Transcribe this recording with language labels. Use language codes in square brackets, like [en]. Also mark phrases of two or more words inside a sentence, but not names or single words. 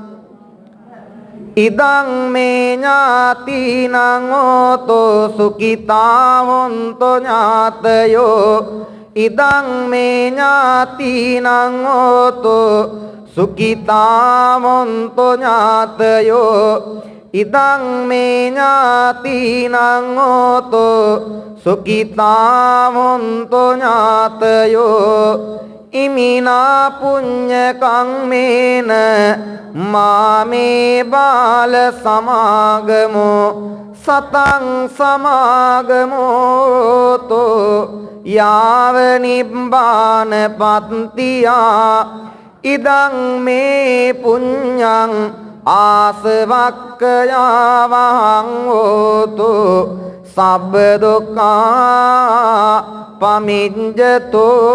[pi] ඉදං මේ ඥාතිනං හෝතු සුඛිතා හොන්තු ඥාතයෝ ඉදං මේ ඥාතිනං හෝතු සුඛිතා හොන්තු ඥාතයෝ ඉදං මේ ඥාතිනං හෝතු සුඛිතා හොන්තු ඥාතයෝ ඉමිනා පුඤ්ඤ කම්මේන මාමේ බාල සමාගමෝ සතං සමාගමෝ තෝ යාව නිබ්බාන පත්තියා ඉදං මේ පුඤ්ඤං ආසවක්ඛයාවහං හෝතු සබ්බ දුක්ඛා පමිඤ්ජතෝ.